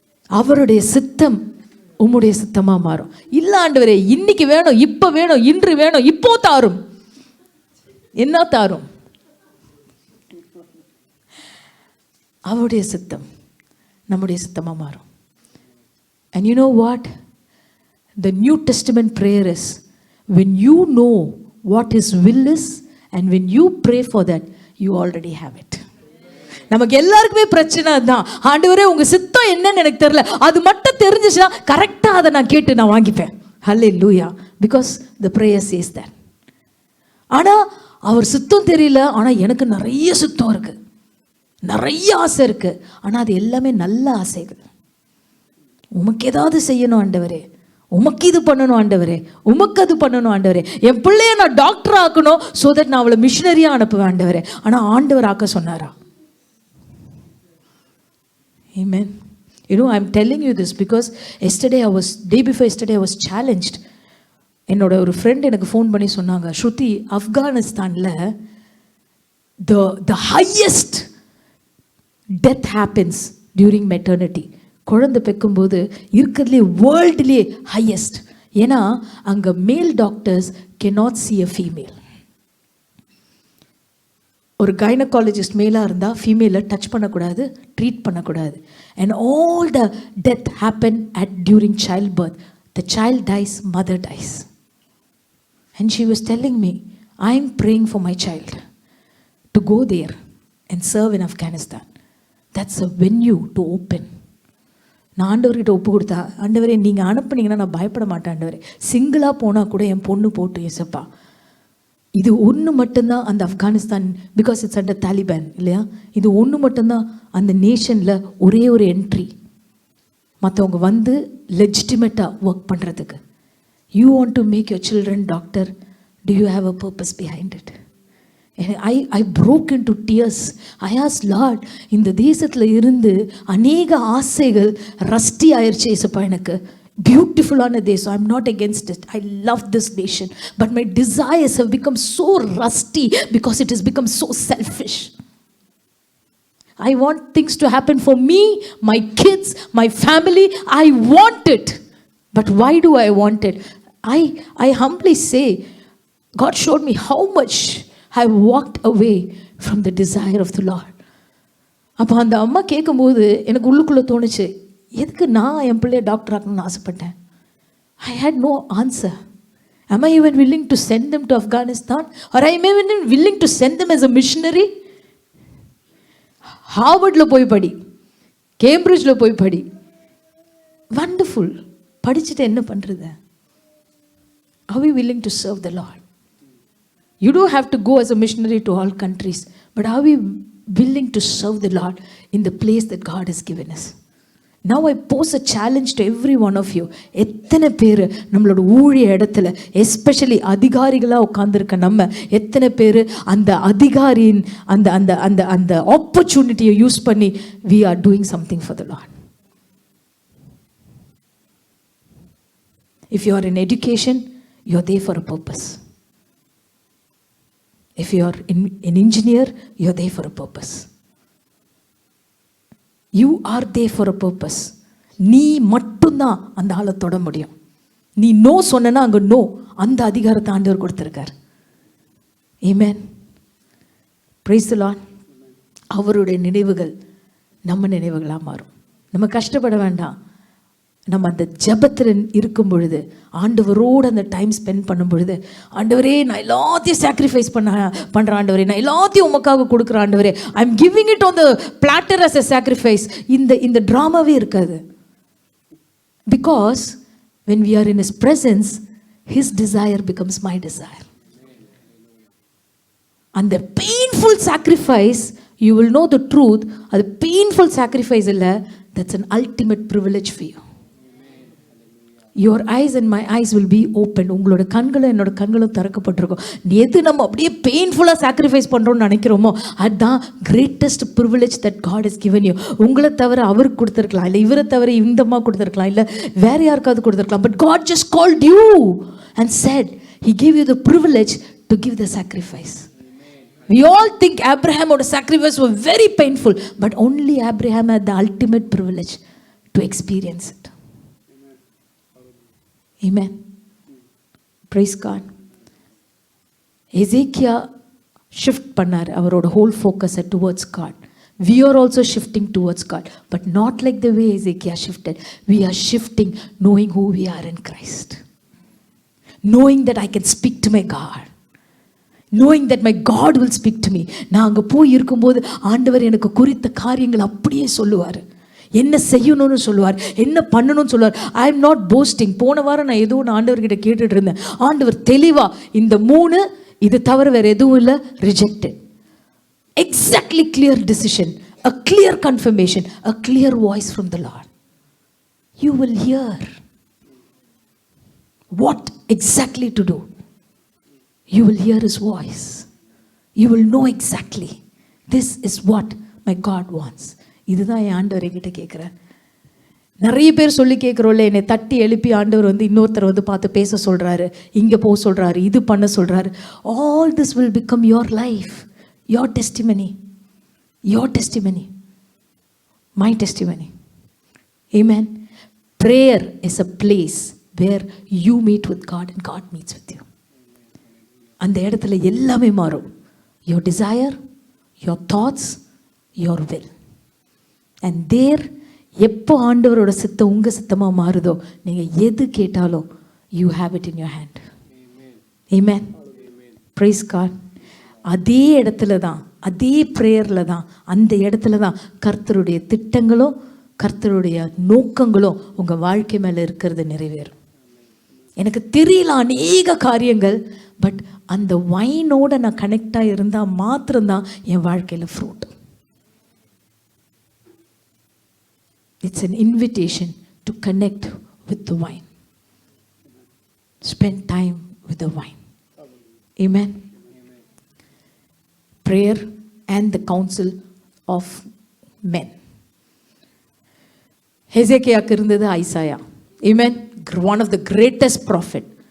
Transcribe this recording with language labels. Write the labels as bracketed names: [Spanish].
[Tamil] அவருடைய சித்தம் உம்முடைய சித்தமாக மாறும். இல்ல ஆண்டவரே இன்னைக்கு வேணும், இப்போ வேணும், இன்று வேணும், இப்போ தாரும். என்ன தாரும்? அவருடைய சித்தம் நம்முடைய சித்தமாக மாறும். [English] And you know what? The New Testament prayer is when you know what His will is and when you pray for that, you already have it. [Tamil] நமக்கு எல்லாருக்குமே பிரச்சனை தான், ஆண்டவரே உங்க சித்தம் என்னன்னு எனக்கு தெரியல, அது மட்டும் தெரிஞ்சிச்சுன்னா கரெக்டாக அதை நான் கேட்டு நான் வாங்கிப்பேன். [English] Hallelujah. Because the prayer says that. [Tamil] ஆனால் அவர் சித்தம் தெரியல, ஆனால் எனக்கு நிறைய சித்தம் இருக்கு, நிறைய ஆசை இருக்கு, ஆனால் அது எல்லாமே நல்ல ஆசைகள். உமக்கு ஏதாவது செய்யணும் ஆண்டவரே, உமக்கு இது பண்ணணும் ஆண்டவரே, உமக்கு அது பண்ணணும் ஆண்டவரே, என் பிள்ளைய நான் டாக்டர் ஆக்கணும் ஸோ தட் நான் அவளை மிஷினரியாக அனுப்புவேன் ஆண்டவரே. ஆனால் ஆண்டவர் ஆக்க சொன்னாரா? [English] Amen. You know, I'm telling you this because day before yesterday I was challenged. [Tamil] என்னோட ஒரு ஃப்ரெண்ட் எனக்கு ஃபோன் பண்ணி சொன்னாங்க, ஸ்ருதி, ஆப்கானிஸ்தானில் [English] the highest death happens during maternity. [Tamil] குழந்தை பெக்கும்போது இருக்கிறதுலே வேர்ல்டுலேயே ஹையஸ்ட். ஏன்னா அங்கே [English] Male doctors cannot see a female. [Tamil] ஒரு கைனகாலஜிஸ்ட் மேலாக இருந்தால் ஃபீமேலை டச் பண்ணக்கூடாது, ட்ரீட் பண்ணக்கூடாது. [English] And all the death happen during childbirth. The child dies, mother dies. And she was telling me, I am praying for my child to go there and serve in Afghanistan. That's a venue to open. [Tamil] நான் ஆண்டவர்கிட்ட ஒப்பு கொடுத்தா, ஆண்டவரே நீங்கள் அனுப்புனீங்கன்னா நான் பயப்பட மாட்டேன் ஆண்டவரே, சிங்கிளாக போனால் கூட என் பொண்ணு போட்டு ஏசப்பா. இது ஒன்று மட்டும்தான் அந்த Afghanistan, because it's under Taliban இல்லையா, இது ஒன்று மட்டும்தான் அந்த நேஷனில் ஒரே ஒரு என்ட்ரி, மற்றவங்க வந்து லெஜிட்டிமேட்டாக ஒர்க் பண்ணுறதுக்கு. [English] You want to make your children doctor, do you have a purpose behind it? I broke into tears. I asked Lord, [Tamil] இந்த தேசத்தில் இருந்து அநேக ஆசைகள் ரஸ்டி ஆயிடுச்சு ஏசப்பா. எனக்கு பியூட்டிஃபுல்லான தேசம், [English] I'm not against it, I love this nation, but my desires have become so rusty because it has become so selfish. I want things to happen for me, my kids, my family. I want it. But why do I want it? I humbly say, God showed me how much I walked away from the desire of the Lord. [Tamil] அப்போ அந்த அம்மா கேட்கும்போது எனக்கு உள்ளுக்குள்ளே தோணுச்சு, எதுக்கு நான் என் பிள்ளைய டாக்டர் ஆகணும்னு ஆசைப்பட்டேன்? [English] I had no answer. Am I even willing to send them to Afghanistan? Or am I even willing to send them as a missionary? [Tamil] ஹார்வர்டில் போய் படி, கேம்பிரிட்ஜில் போய் படி, வண்டர்ஃபுல். படிச்சுட்டு என்ன பண்ணுறது? [English] Are we willing to serve the Lord? You don't have to go as a missionary to all countries, but are we willing to serve the Lord in the place that God has given us? Now I pose a challenge to every one of you. [Tamil] எத்தனை பேர் நம்மளோட ஊழிய இடத்துல, especially அதிகாரிகளாக உட்கார்ந்துருக்க நம்ம எத்தனை பேர் அந்த அதிகாரியின் அந்த அந்த அந்த அந்த ஆப்பர்ச்சுனிட்டியை யூஸ் பண்ணி [English] we are doing something for the Lord? If you are in education, you are there for a purpose. If you are an engineer, you are there for a purpose. You are there for a purpose. [Tamil] நீ மட்டும்தான் அந்த ஆளை தொட முடியும். நீ no சொன்னா அங்கே no, அந்த அதிகாரத்தை ஆண்டவர் கொடுத்துருக்கார். ஆமென். [English] Praise the Lord. [Tamil] அவருடைய நினைவுகள் நம்ம நினைவுகளாக மாறும். நம்ம கஷ்டப்பட வேண்டாம். நம்ம அந்த ஜெபத்தில் இருக்கும் பொழுது, ஆண்டவரோடு அந்த டைம் ஸ்பெண்ட் பண்ணும் பொழுது, ஆண்டவரே நான் எல்லாத்தையும் சாக்ரிஃபைஸ் பண்ணுறேன் ஆண்டவரே, நான் எல்லாத்தையும் உமக்காக கொடுக்குறேன் ஆண்டவரே, [English] I am giving it on the platter as a sacrifice. [Tamil] இந்த ட்ராமாவே இருக்காது. [English] Because when we are in his presence, his desire becomes my desire. And the painful sacrifice, you will know the truth, அது painful sacrifice இல்லை, that's an ultimate privilege for you. Your eyes and my eyes will be open. [Tamil] உங்களோட கண்களும் என்னோட கண்களும் திறக்கப்பட்டிருக்கும். எது நம்ம அப்படியே பெயின்ஃபுல்லாக sacrifice பண்ணுறோம்னு நினைக்கிறோமோ அதுதான் greatest privilege [English] That God is given you. [Tamil] உங்களை தவிர அவருக்கு கொடுத்துருக்கலாம், இல்லை இவரை தவிர இந்த அம்மா கொடுத்துருக்கலாம், இல்லை வேற யாருக்காவது கொடுத்துருக்கலாம். [English] But God just called you and said he gave you the privilege to give the sacrifice. We all think Abraham's sacrifice was very painful, but only Abraham had the ultimate privilege to experience it. Amen. Praise God. Ezekiel shift [Tamil] பண்ணார் அவரோட [English] whole focus towards God. We are also shifting towards God, but not like the way Ezekiel shifted. We are shifting knowing who we are in Christ. Knowing that I can speak to my God. Knowing that my God will speak to me. [Tamil] நான் அங்கே போய் இருக்கும்போது ஆண்டவர் எனக்கு குறித்த காரியங்கள் அப்படியே சொல்லுவார். என்ன செய்யணும்னு சொல்லுவார், என்ன பண்ணணும்னு சொல்லுவார். [English] I am not posting. [Tamil] போன வாரம் நான் ஏதோ ஒன்று ஆண்டவர்கிட்ட கேட்டுட்டு இருந்தேன். ஆண்டவர் தெளிவா இந்த 3 இது தவிர வேற எதுவும் இல்லை, rejected. [English] Exactly clear decision, a clear confirmation, a clear voice from the Lord. You will hear what exactly to do. You will hear his voice. You will know exactly this is what my God wants. [Tamil] இதுதான் என் ஆண்டவர் என்கிட்ட கேட்குறேன். நிறைய பேர் சொல்லி கேட்குறோம்ல, என்னை தட்டி எழுப்பி ஆண்டவர் இன்னொருத்தர் பார்த்து பேச சொல்கிறாரு, இங்கே போக சொல்கிறாரு, இது பண்ண சொல்கிறாரு. [English] All this will become your life, your testimony, your testimony, my testimony. [Tamil] Amen. [English] Prayer is a place where you meet with God and God meets with you. [Tamil] அந்த இடத்துல எல்லாமே மாறும். [English] Your desire, your thoughts, your will. And there, [Tamil] எப்போ ஆண்டவரோட சித்தம் உங்கள் சித்தமாக மாறுதோ, நீங்கள் எது கேட்டாலும் [English] you have it in your hand. Amen. Praise God. [Tamil] அதே இடத்துல தான், அதே ப்ரேயரில் தான், அந்த இடத்துல தான் கர்த்தருடைய திட்டங்களும் கர்த்தருடைய நோக்கங்களும் உங்கள் வாழ்க்கை மேலே இருக்கிறது நிறைவேறும். எனக்கு தெரியல அநேக காரியங்கள், பட் அந்த வைனோட நான் கனெக்டாக இருந்தால் மாத்திரம்தான் என் வாழ்க்கையில் fruit. [English] It's an invitation to connect with the vine. Spend time with the vine. Amen. Prayer and the counsel of men. [Tamil] ஹெசேக்கியாக்கு இருந்தது Isaiah. Amen. [English] One of the greatest prophet.